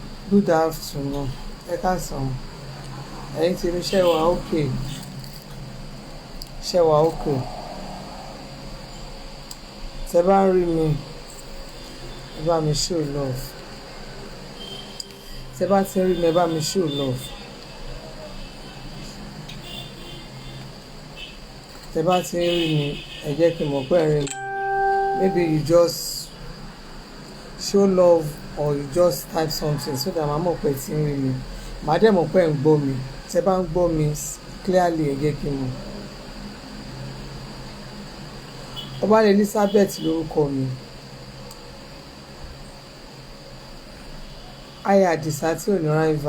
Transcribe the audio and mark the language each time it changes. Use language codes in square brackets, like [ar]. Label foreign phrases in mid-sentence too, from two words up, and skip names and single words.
[en] Good afternoon. [yo] Ẹ káàsán. Ẹ̀yin tí mi ṣe wà okay. Ṣé wà okay. Tẹ́ bá ń rí mi, ẹ bá mi [en] show love. [yo] Tẹ́ bá ti ń rí mi, ẹ bá mi [en] show love. [yo] Tẹ́ bá ti ń rí mi, ẹ jẹ́ kí n mọ̀ pé ẹ rí mi. [en] Maybe you just show love or you just type something so that [yo] màá mọ̀ pé ẹ ti ń rí mi. Màá dẹ̀ mọ̀ pé ẹ ń gbọ́ mi. Tẹ́ bá ń gbọ́ mi clearly, ẹ jẹ́ kí n mọ̀. Ọba Elizabeth lórúkọ mi. Aya Àdìsá tí ò ní rival.